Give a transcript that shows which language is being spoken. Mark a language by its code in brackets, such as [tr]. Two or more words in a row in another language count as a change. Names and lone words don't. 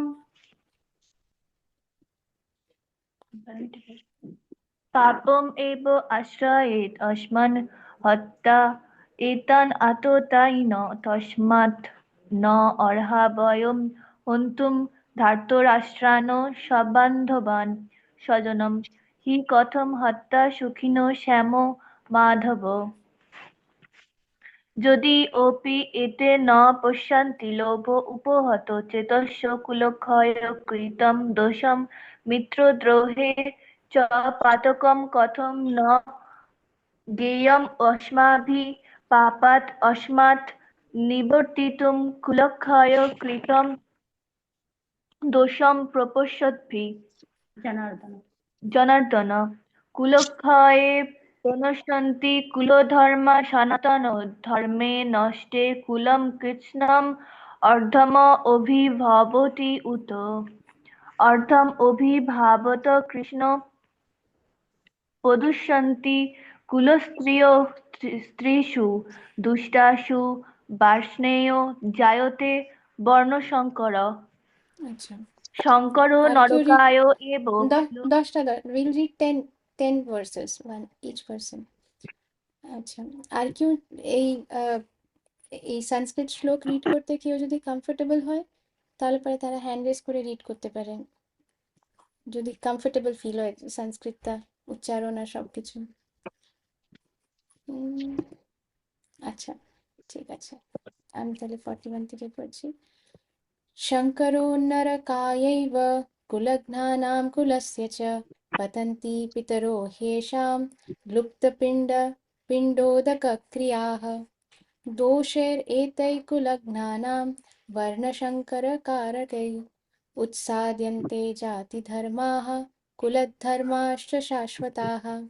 [sa] पापम् एव आश्रयेत् अस्मान् हत्वा एतान् आततायिन तस्मात् न अर्हा वयं हन्तुं धार्तराष्ट्रान् सबान्धवान् स्वजनं हि कथं हत्वा सुखिनो श्याम माधव। যদি অপি এতে ন পশ্যন্তি লোভ উপহত চেতস্য কুলক্ষয়কৃतं দোষं মিত্রদ্রোহে চ পাতকं কথं ন জ্ঞেয়म् अस्माभिः पापात् अस्मात् निवर्तितुं कुलक्षयकृतं दोषं प्रपश्यद्भिः। जनार्दन कुलक्षये प्रणश्यन्ति कुलधर्मा सनातनो धर्मे नष्टे कुलं कृत्स्नम् अर्धम् अभिभवति उत अर्धम् अभिभावत कृष्ण प्रदुष्यन्ति कुलस्त्रियो स्त्रीषु दुष्टासु वार्ष्णेयो जायते वर्णशङ्कर [bn] আচ্ছা [sa] शङ्करो [bn] আর কেউ রিড [sa] नरकाय एव। [bn] 10টা [en] will read 10 verses one each person [bn] আচ্ছা আর কেউ এই এই সংস্কৃত শ্লোক রিড করতে কেউ যদি কমফোর্টেবল হয় তাহলে পরে তারা [en] hand raise [bn] করে রিড করতে পারেন যদি [en] comfortable feel [bn] হয় সংস্কৃতটা উচ্চারণ আর সবকিছু আচ্ছা ঠিক আছে আমি তাহলে 41 থেকে পড়ছি [sa] शङ्करो नरकायैव कुलघ्नानां कुलस्य च पतन्ति पितरो ह्येषां लुप्तपिण्डोदकक्रियाः दोषैरेतैकुलघ्नानां वर्णशङ्करकारकैः उत्साद्यन्ते जातिधर्माः कुलधर्माश्च शाश्वताः